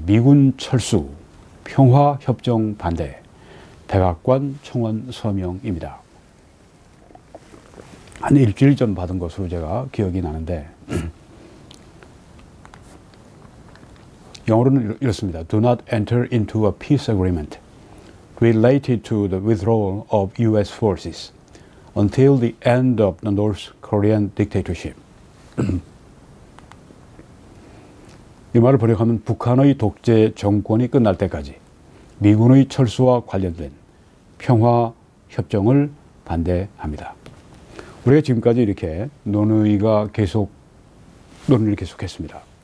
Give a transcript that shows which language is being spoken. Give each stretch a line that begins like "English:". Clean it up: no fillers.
Korean: 미군 철수, 평화협정 반대, 백악관 청원 서명입니다. 한 일주일 전 받은 것으로 제가 기억이 나는데 영어로는 이렇습니다.
English: Do not enter into a peace agreement related to the withdrawal of U.S. forces until the end of the North Korean dictatorship.
Korean: 이 말을 번역하면 북한의 독재 정권이 끝날 때까지 미군의 철수와 관련된 평화협정을 반대합니다. 우리가 지금까지 이렇게 논의를 계속했습니다.